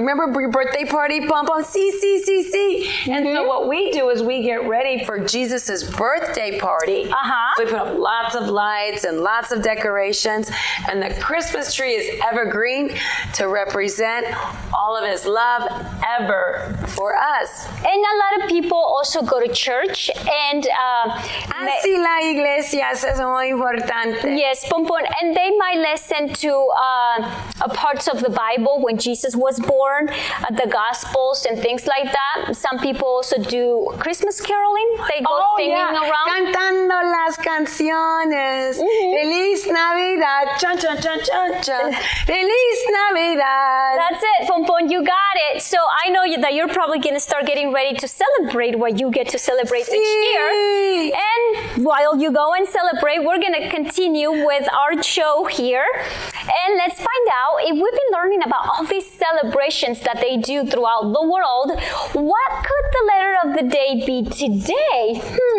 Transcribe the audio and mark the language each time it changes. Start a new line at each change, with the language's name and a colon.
English: Remember your birthday party? Pom Pom, see. And so what we do is we get ready for Jesus' birthday party. So we put up lots of lights and lots of decorations. And the Christmas tree is evergreen to represent all of his love ever for us. And a lot of people also go to church and
Spanish: Así la iglesia, eso es muy importante.
English: yes, Pom Pom, and they might listen to parts of the Bible when Jesus was born, the Gospels and things like that. Some people also do Christmas caroling. They go singing around.
Spanish: Cantando las canciones. Feliz Navidad. Chun, chun, chun, chun, chun. Feliz Navidad.
English: That's it, Pompon, you got it. So I know that you're probably going to start getting ready to celebrate what you get to celebrate each year. And while you go and celebrate, we're going to continue with our show here. And let's find out, if we've been learning about all these celebrations that they do throughout the world, what could the letter of the day be today?